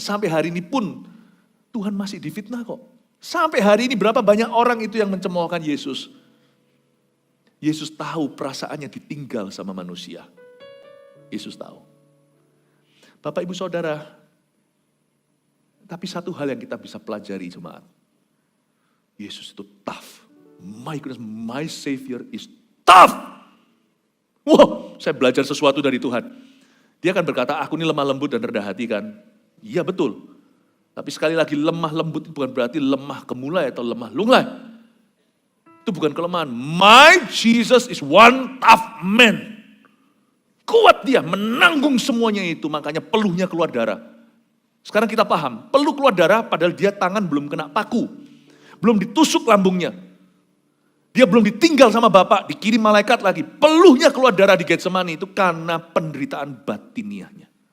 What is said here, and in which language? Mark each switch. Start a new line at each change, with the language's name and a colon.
Indonesian: Sampai hari ini pun Tuhan masih difitnah kok. Sampai hari ini berapa banyak orang itu yang mencemoohkan Yesus. Yesus tahu perasaannya ditinggal sama manusia. Yesus tahu. Bapak Ibu Saudara, tapi satu hal yang kita bisa pelajari jemaat. Yesus itu tough.
English: My goodness, my Savior is tough.
Indonesian: Wow, saya belajar sesuatu dari Tuhan. Dia akan berkata, aku ini lemah lembut dan rendah hati kan. Iya betul. Tapi sekali lagi lemah lembut itu bukan berarti lemah kemulai atau lemah lunglai. Itu bukan kelemahan.
English: My Jesus is one tough man.
Indonesian: Kuat dia, menanggung semuanya itu. Makanya peluhnya keluar darah. Sekarang kita paham, peluh keluar darah padahal dia tangan belum kena paku. Belum ditusuk lambungnya. Dia belum ditinggal sama Bapak, dikirim malaikat lagi. Peluhnya keluar darah di Getsemani itu karena penderitaan batiniahnya.